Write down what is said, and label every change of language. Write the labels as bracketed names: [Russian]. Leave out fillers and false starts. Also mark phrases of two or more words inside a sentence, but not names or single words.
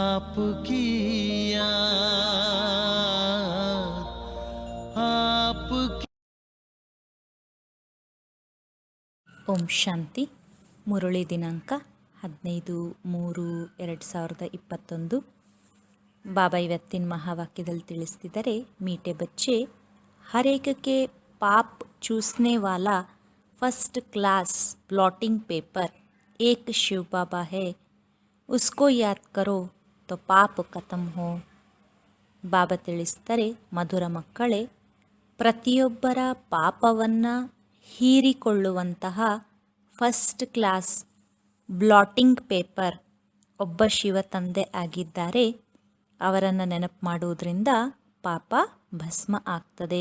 [Hindi] आपकी याद, आपकी [Kannada] ಓಂ ಶಾಂತಿ. ಮುರಳಿ ದಿನಾಂಕ 15/3/2021. ಬಾಬಾ ಇವತ್ತಿನ ಮಹಾವಾಕ್ಯದಲ್ಲಿ ತಿಳಿಸ್ತಿದ್ದಾರೆ, [Hindi] मीठे बच्चे हर एक के पाप चूसने वाला [English] first class blotting paper [Hindi] एक शिव बाबा है, उसको याद करो तो पाप खत्म हो. [Kannada] ಬಾಬಾ ತಿಳಿಸ್ತಾರೆ, ಮಧುರ ಮಕ್ಕಳೇ, ಪ್ರತಿಯೊಬ್ಬರ ಪಾಪವನ್ನು ಹೀರಿಕೊಳ್ಳುವಂತಹ [English] first class blotting paper [Kannada] ಒಬ್ಬ ಶಿವ ತಂದೆ ಆಗಿದ್ದಾರೆ. ಅವರನ್ನು ನೆನಪು ಮಾಡುವುದರಿಂದ ಪಾಪ ಭಸ್ಮ ಆಗ್ತದೆ.